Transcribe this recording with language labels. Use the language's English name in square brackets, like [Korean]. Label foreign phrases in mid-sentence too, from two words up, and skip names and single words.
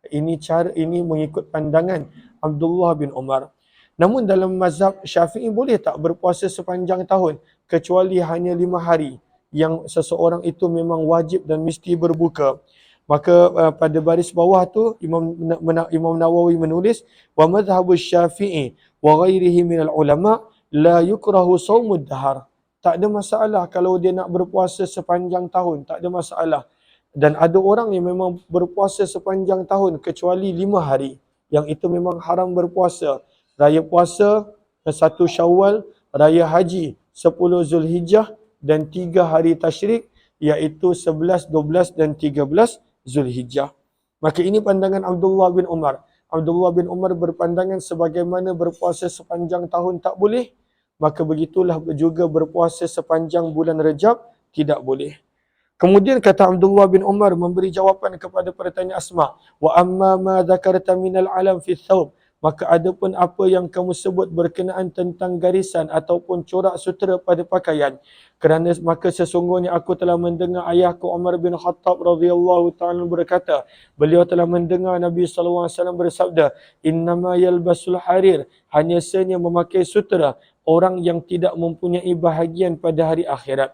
[Malay] Ini mengikut pandangan Abdullah bin Umar. Namun dalam mazhab Syafi'i boleh tak berpuasa sepanjang tahun kecuali hanya 5 hari yang seseorang itu memang wajib dan mesti berbuka. Maka pada baris bawah tu Imam Nawawi menulis, [Arabic] ومذهب الشافعي وغيره من العلماء لا يكره صوم الدهر. [Malay] Tak ada masalah kalau dia nak berpuasa sepanjang tahun, tak ada masalah. Dan ada orang yang memang berpuasa sepanjang tahun kecuali 5 hari. Yang itu memang haram berpuasa. Raya puasa, 1 Syawal, Raya Haji, 10 Zulhijjah dan 3 hari tasyrik, iaitu 11, 12 dan 13 Zulhijjah. Maka ini pandangan Abdullah bin Umar. Abdullah bin Umar berpandangan sebagaimana berpuasa sepanjang tahun tak boleh, maka begitulah juga berpuasa sepanjang bulan Rejab tidak boleh. Kemudian kata Abdullah bin Umar memberi jawapan kepada pertanyaan Asma, [Arabic] وأما ما ذكرت من العلم في الثوب, [Malay] maka adapun apa yang kamu sebut berkenaan tentang garisan ataupun corak sutera pada pakaian, kerana maka sesungguhnya aku telah mendengar ayahku Umar bin Khattab [Arabic] رضي الله تعالى [Malay] berkata, beliau telah mendengar Nabi [Arabic] صلى الله عليه وسلم [Malay] bersabda, [Arabic] إنما يلبس الحرير, [Malay] hanya sahaja memakai sutera orang yang tidak mempunyai bahagian pada hari akhirat.